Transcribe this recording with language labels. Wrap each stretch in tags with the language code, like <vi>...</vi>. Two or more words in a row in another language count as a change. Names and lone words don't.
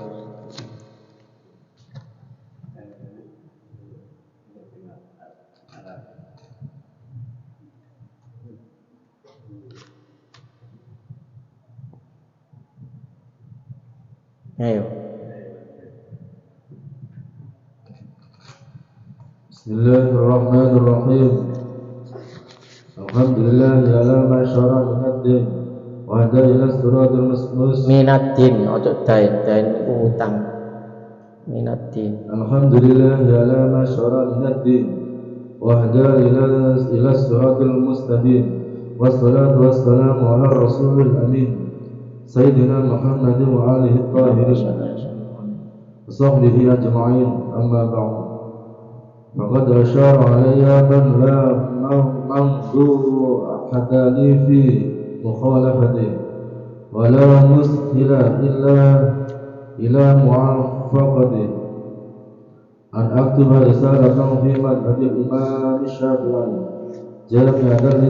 <jv>Ayo.</jv> <ar>بسم الله الرحمن الرحيم. الحمد لله على ما شرع من الدين وهدى إلى الصراط المستقيم.</ar> <jv>Minaddin ojo dain utang.</jv> <ar>Minaddin. الحمد لله على ما شرع من الدين وهدى إلى الصراط المستقيم. والصلاة والسلام على رسول الأمين. سيدنا محمد وآله الطاهرين وصحبه أجمعين. أما بعد. فقد أشار علي من لا منظور حداني في مخالفته ولا مسهل إلى موافقته أن أكتب رسالة في مذهب الإمام الشافعي جامعة</ar>